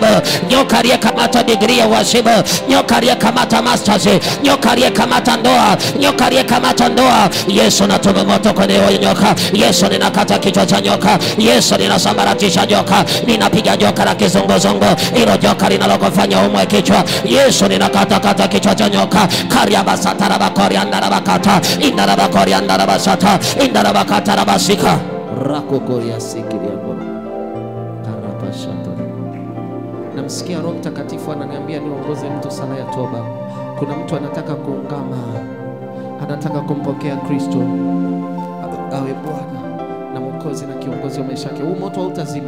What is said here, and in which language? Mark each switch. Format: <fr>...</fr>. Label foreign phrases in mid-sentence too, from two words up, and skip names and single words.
<sw>Nyoka aliyekamata degree ya uashibu, nyoka aliyekamata masters, nyoka aliyekamata ndoa, nyoka aliyekamata ndoa. Yesu natuma moto kwenye huyo nyoka. Yesu ninakata kichwa cha nyoka. Yesu ninasambaratisha nyoka. Ninapiga joka la kizunguzungu, hilo joka linalokufanya umwe kichwa. Yesu ninakata kichwa cha nyoka. Karia basatarabakoria ndarabakata, indarabakoria ndarabasata, indarabakatarabasika, rakokoria sikiria bora. Karabashata. Namsikia Roho Mtakatifu ananiambia niongoze mtu sala ya toba. Kuna mtu anataka kuungama, anataka kumpokea Kristo awe Bwana na Mwokozi na kiongozi wa maisha yake. Huu moto hautazima.</sw>